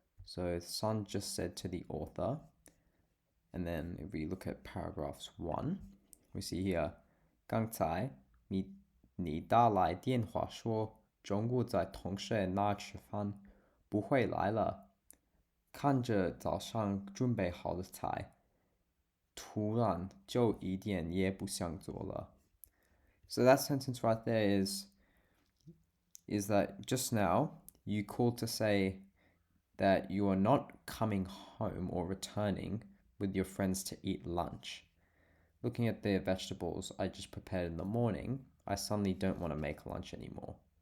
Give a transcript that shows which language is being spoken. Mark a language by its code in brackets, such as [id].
[en] So the son just said to the author. And then if we look at paragraphs 1, we see here, [zh] 刚才你打来电话说中午在同学那吃饭，不会来了。看着早上准备好的菜，突然就一点也不想做了。 [en] So that sentence right there is that just now you called to say that you are not coming home or returning with your friends to eat lunch. Looking at the vegetables I just prepared in the morning, I suddenly don't want to make lunch anymore.